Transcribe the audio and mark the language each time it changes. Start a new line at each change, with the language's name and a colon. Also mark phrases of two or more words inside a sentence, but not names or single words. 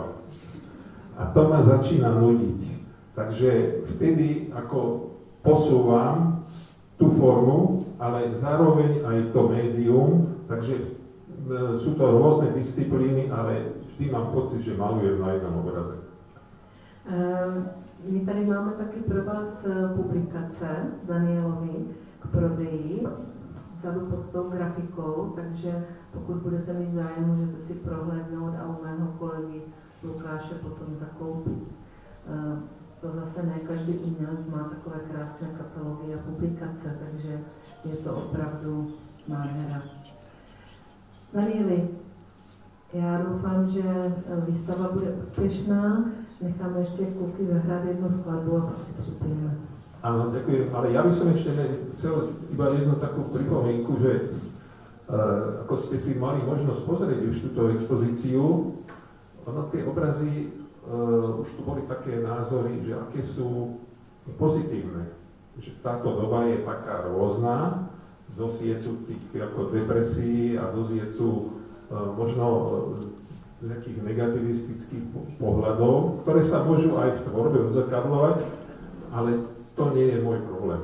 Slovak: A to ma začína nudiť. Takže vtedy ako posúvam tú formu, ale zároveň aj to médium, takže sú to rôzne disciplíny, ale vždy mám pocit, že malujem na jednom obraze.
Czech: My tady máme taky pro vás publikace Danielovi k prodeji, vzadu pod tou grafikou, takže pokud budete mít zájem, můžete si prohlédnout a u mého kolegy Lukáše potom zakoupit. To zase ne každý umělec má takové krásné katalogy a publikace, takže je to opravdu nádhera. Danieli, já doufám, že výstava bude úspěšná. Necháme ještě kluky zahrát jednu skladbu a pak si připijeme.
Slovak: Áno, ďakujem, ale ja by som ešte chcel iba jednu takú pripomienku, že ako ste si mali možnosť pozrieť už túto expozíciu, ono tie obrazy, už tu boli také názory, že aké sú pozitívne, že táto doba je taká rôzna, dosť je tu tých ako depresií a dosť je tu možno nejakých negativistických pohľadov, ktoré sa môžu aj v tvorbe odzrkadľovať, ale to nie je môj problém.